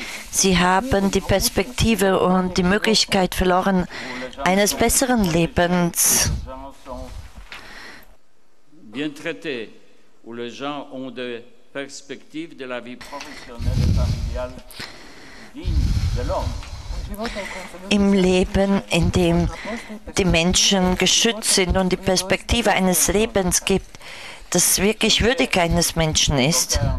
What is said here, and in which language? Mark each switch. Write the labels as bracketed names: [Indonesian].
[German] Sie haben die Perspektive und die Möglichkeit verloren eines besseren Lebens. [French] Bien traités, où les gens ont des perspectives de la vie professionnelle et familiale dignes de l'homme. [German] Im Leben, in dem die Menschen geschützt sind und die Perspektive eines Lebens gibt, das wirklich würdig eines Menschen ist.